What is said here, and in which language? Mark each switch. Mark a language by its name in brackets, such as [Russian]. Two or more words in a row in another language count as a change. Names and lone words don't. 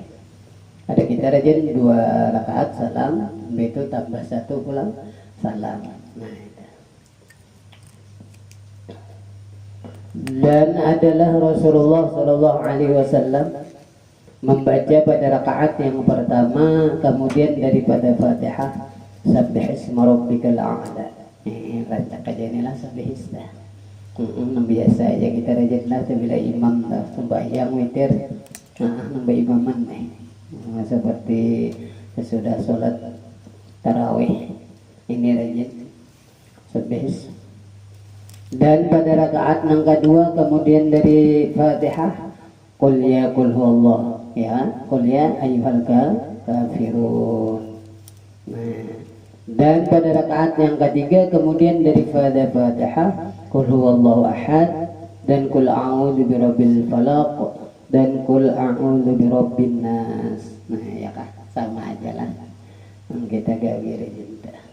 [Banjar] Ada kita rajin 2 rakaat salam, itu tambah 1 pulang salam. [Indonesian] Nah itu. Dan adalah Rasulullah [Arabic] Shallallahu Alaihi Wasallam [Indonesian] membaca pada rakaat yang pertama, kemudian daripada Fatihah, [Arabic] Sabbih isma rabbikal a'la. [Banjar] Baca aja inilah [Arabic] Sabbih isma. [Banjar] Biasa aja kita rajinlah bila imam sembahyang witir, nambah imaman nih. [Indonesian] Seperti sesudah sholat tarawih ini rajin Sabbih. Dan pada rakaat yang kedua kemudian dari Fatihah, [Arabic] Qul ya qul huwallah, ya qul ya ayyuhal kafirun. [Indonesian] Nah, dan pada rakaat yang ketiga kemudian dari Fatihah, [Arabic] Qul huwallahu ahad, [Indonesian] dan [Arabic] Qul a'udzu birabbil falaq, [Indonesian] dan [Arabic] Qul a'udzu birabbin nas. [Banjar] Nah ya kan, sama aja lah. Kita gawir cinta.